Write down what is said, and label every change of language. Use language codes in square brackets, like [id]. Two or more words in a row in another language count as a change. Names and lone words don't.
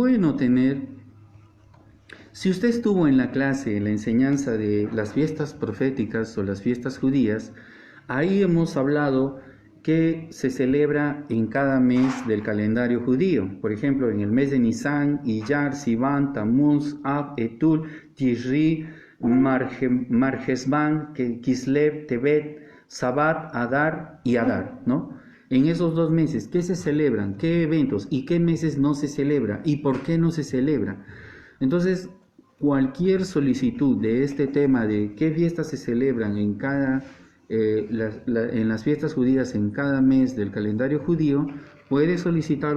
[es] Y sabe, es bueno tener Si usted estuvo en la clase, en la enseñanza de las fiestas proféticas o las fiestas judías, ahí hemos hablado que se celebra en cada mes del calendario judío. Por ejemplo, en el mes de Nisan, Iyar, Sivan, Tammuz, Ab, Etul, Tishri, Marjesban, Kislev, Tebet, Sabat, Adar y Adar, ¿no? En esos 2 meses, ¿qué se celebran? ¿Qué eventos? ¿Y qué meses no se celebra? ¿Y por qué no se celebra? Entonces, cualquier solicitud de este tema de qué fiestas se celebran en en las fiestas judías en cada mes del calendario judío, puede solicitarlo.